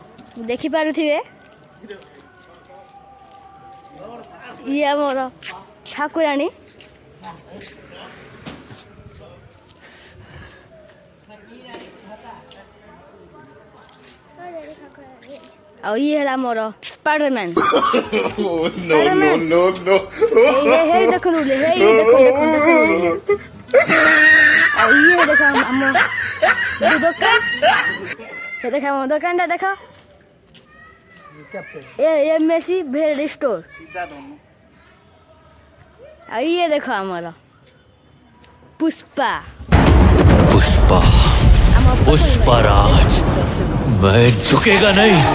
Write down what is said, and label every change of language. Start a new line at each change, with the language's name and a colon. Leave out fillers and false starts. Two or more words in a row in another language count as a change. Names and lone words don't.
Odia: ଦେଖିପାରୁଥିବେ ଇଏ ଆମର ଠାକୁରାଣୀ ଆଉ ଇଏ ହେଲା ଆମର ସ୍ପାଇଡରମ୍ୟାନ ହେଇ ଦେଖନ୍ତୁ ଆଉ ଇଏ ଦେଖ ଆମ ଦୋକାନ ଦେଖ ଆମ ଦୋକାନଟା ଦେଖ MSC भेड़ स्टोर
Hindi: और ये देखो हमारा पुष्पा पुष्पराज मैं झुकेगा नहीं